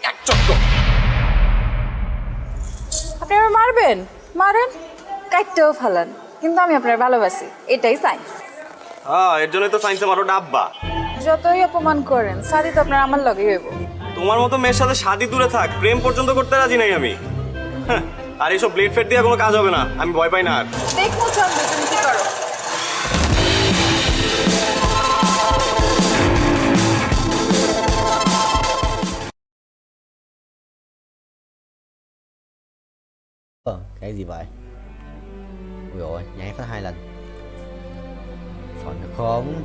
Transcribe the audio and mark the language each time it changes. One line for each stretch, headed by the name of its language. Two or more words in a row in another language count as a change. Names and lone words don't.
Bangla: আপনি আমার মারবেন, মারেন, কাটতেও ফালান, কিন্তু আমি আপনার ভালোবাসি, এটাই সাইন্স। হ্যাঁ, এর জন্যই তো সায়েন্সে মারো ডাব্বা। যতই অপমান করেন, শাদি তো আপনার আমার লগেই হইব। তোমার মতো মেয়ের সাথে শাদি দূরে থাক, প্রেম পর্যন্ত করতে রাজি নাই আমি। আর এইসব ব্লেড ফেড দিয়ে কোনো কাজ হবে না, আমি ভয় পাই না আর। দেখো চন্দ্র, তুমি কি করো।
Vietnamese: Cái gì vậy? Ui dồi, nháy phát 2 lần. Chuẩn không?